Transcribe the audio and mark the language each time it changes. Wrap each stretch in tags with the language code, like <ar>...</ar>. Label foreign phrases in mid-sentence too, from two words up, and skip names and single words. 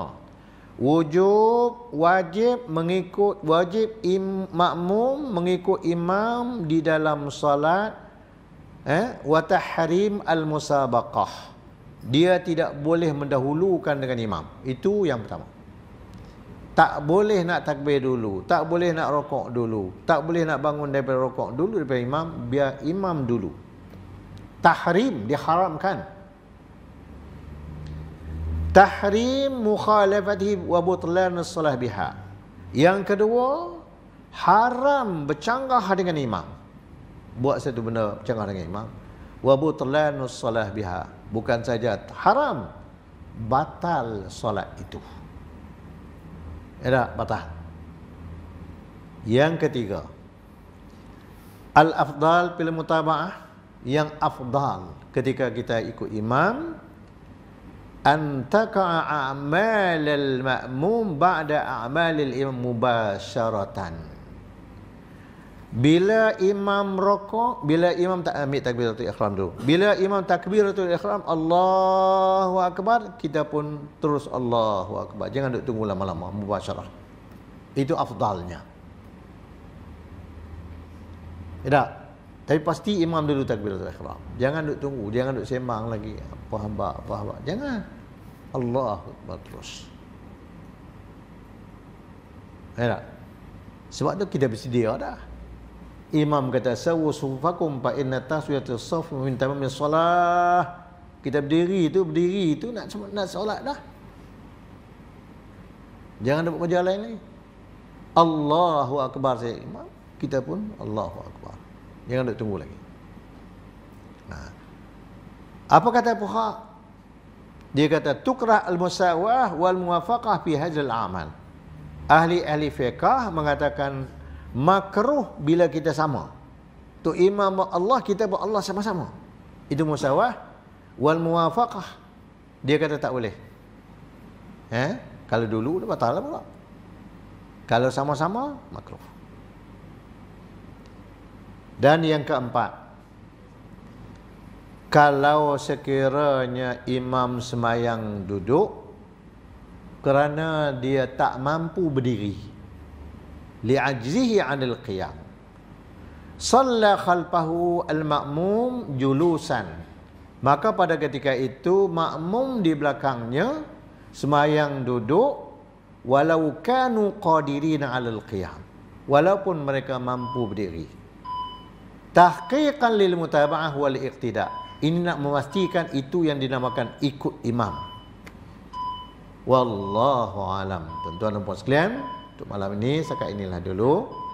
<ms>Yang pertama, wajib mengikut makmum mengikut imam di dalam solat,</ms> <ar>wa tahrim al-musabaqah.</ar> <ms>Dia tidak boleh mendahulukan dengan imam. Itu yang pertama. Tak boleh nak takbir dulu, tak boleh nak rokok dulu, tak boleh nak bangun daripada rokok dulu daripada imam, biar imam dulu. Tahrim, diharamkan.</ms> <ar>Tahrim mukhalafatihi wa butlan as-salah biha.</ar> <ms>Yang kedua, haram bercanggah dengan imam. Buat satu benda bercanggah dengan imam.</ms> <ar>Wa butlan as-salah biha.</ar> <ms>Bukan saja haram, batal solat itu. Ada batal. Yang ketiga,</ms> <ar>al-afdal fil mutaba'ah,</ar> <ms>yang afdal ketika kita ikut imam,</ms> <ar>an taqa'a a'mal al-ma'mum ba'da a'mal al-imam mubasharatan.</ar> <ms>Bila imam rokok, bila imam tak ambil takbiratul ihram dulu. Bila imam takbiratul ihram,</ms> <ar>Allahu akbar,</ar> <ms>kita pun terus</ms> <ar>Allahu akbar.</ar> <ms>Jangan duk tunggu lama-lama, mubasyarah. Itu afdalnya. Tidak. Tapi pasti imam dulu takbiratul ihram. Jangan duk tunggu, jangan duk sembang lagi. Apa hamba. Jangan.</ms> <ar>Allahu akbar</ar> <ms>terus. Tidak. Sebab tu kita bersedia dah. Imam kata</ms> <ar>sawu sufakum fa inna taswiyatus saf min tamamis solah.</ar> <ms>Kita berdiri tu nak solat dah. Jangan dapat kerja lain lagi.</ms> <ar>Allahu akbar</ar> <ms>saya imam, kita pun</ms> <ar>Allahu akbar.</ar> <ms>Jangan duk tunggu lagi. Nah. Apa kata fuqaha? Dia kata</ms> <ar>tukrah al-musawah wal muwafaqah fi hadzal amal.</ar> <ms>Ahli fiqh mengatakan makruh bila kita sama. Tu imam Allah, kita buat Allah sama-sama. Itu musawah. Wal muwafaqah, dia kata tak boleh. Kalau dulu dah batal lah pula. Kalau sama-sama, makruh. Dan yang keempat, kalau sekiranya imam semayang duduk kerana dia tak mampu berdiri,</ms> <ar>li'ajzihi 'anil qiyam, shalla khalfahu al-ma'mum julusan,</ar> <ms>maka pada ketika itu makmum di belakangnya semayang duduk,</ms> <ar>walau kanu qadirina 'alal qiyam,</ar> <ms>walaupun mereka mampu berdiri.</ms> <ar>Tahqiqan lil mutaba'ah wal iqtida',</ar> <ms>ini nak memastikan itu yang dinamakan ikut imam.</ms> <ar>Wallahu alam.</ar> <ms>Tuan-tuan dan puan sekalian, untuk malam ini setakat inilah dulu.</ms>